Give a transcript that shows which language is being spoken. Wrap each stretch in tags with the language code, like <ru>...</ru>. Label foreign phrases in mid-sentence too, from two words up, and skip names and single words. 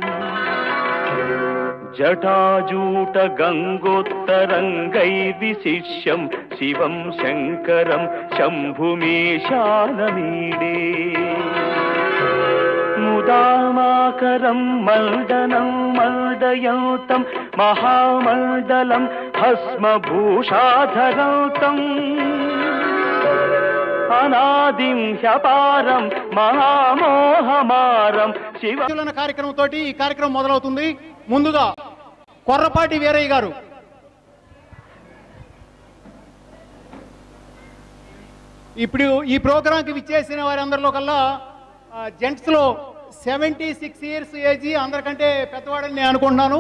<sa>जटाजूटगङ्गोत्तरङ्गैर्विशिष्यं शिवं शङ्करं शम्भुमीशानमीडे मुदामाकरं मण्डनं मण्डयन्तं महामण्डलं भस्मभूषाधरन्तं अनादिं ह्यपारं महामोहमारं शिव</sa> <te>కార్యక్రమంతో ఈ కార్యక్రమం మొదలవుతుంది. ముందుగా కొర్రపాటి వీరయ్య గారు ఇప్పుడు ఈ ప్రోగ్రాంకి విచ్చేసిన వారందరిలో కల్లా జెంట్స్లో 76</te> <en>years age</en> <te>అందరికంటే పెద్దవాడని నేను అనుకుంటున్నాను.</te>